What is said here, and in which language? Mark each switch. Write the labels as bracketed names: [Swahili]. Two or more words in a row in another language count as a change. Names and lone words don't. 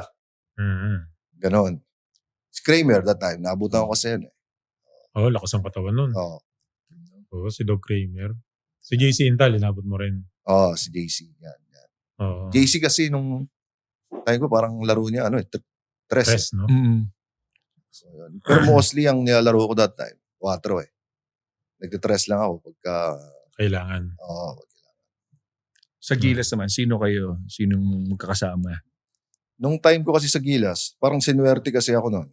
[Filipino] Mm-hmm. Ganon. Si Kramer [English] that time, [Filipino] naabutan ko kasi yun eh. Oo, lakas ang katawan nun. Oo, Oo, si Dog Kramer. Si JC Intal, inabot mo rin. si JC. Yan. Oo. JC kasi nung time ko parang laro niya, tres. Tres, no? So, yun. Pero mostly ang nilalaro ko [English] that time, [Filipino] 4 eh. Nagtitres lang ako pagka, Kailangan. Sa Gilas naman, sino kayo? Sinong magkakasama? nung time ko kasi sa Gilas, parang sinuwerte kasi ako noon.